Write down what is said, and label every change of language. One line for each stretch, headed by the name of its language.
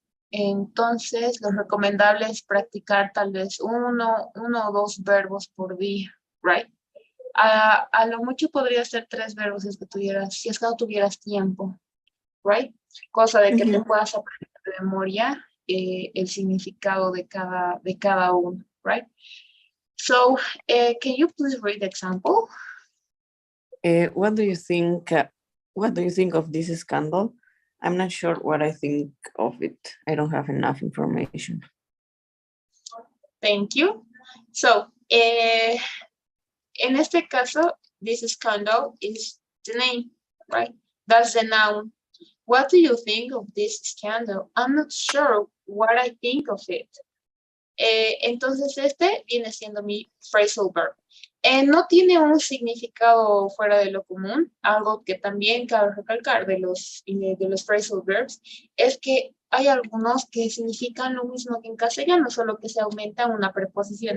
Spanish: Entonces, lo recomendable es practicar tal vez uno o dos verbos por día, right? A lo mucho podría ser 3 verbos si es que no tuvieras tiempo, right? Cosa de que te Mhm. puedas aprender de memoria el significado de cada uno, right?
English: So, can you please read the example? What do you think? What do you think of this scandal? I'm not sure what I think of it. I don't have enough information. Thank you. So,
Spanish: en este caso,
English: this scandal is the name, right? That's the noun. What do you think of this scandal? I'm not sure what I think of it.
Spanish: Entonces este viene siendo mi phrasal verb. No tiene un significado fuera de lo común. Algo que también cabe recalcar de los phrasal verbs es que hay algunos que significan lo mismo que en castellano, solo que se aumenta una preposición.